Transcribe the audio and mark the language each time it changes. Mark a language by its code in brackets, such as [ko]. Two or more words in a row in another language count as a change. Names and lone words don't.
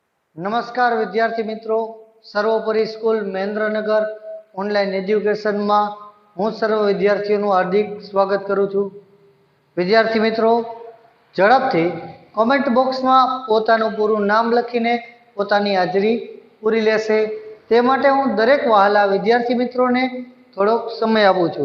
[gu] નમસ્કાર વિદ્યાર્થી મિત્રો, સર્વોપરિ સ્કૂલ મહેન્દ્રનગર [en] online education [gu] માં હું સર્વ વિદ્યાર્થીઓનું હાર્દિક સ્વાગત કરું છું। વિદ્યાર્થી મિત્રો, ઝડપથી કૉમેન્ટ બૉક્સમાં પોતાનું પૂરું નામ લખીને પોતાની હાજરી પૂરી લેશે તે માટે હું દરેક વહાલા વિદ્યાર્થી મિત્રોને થોડોક સમય આપું છું।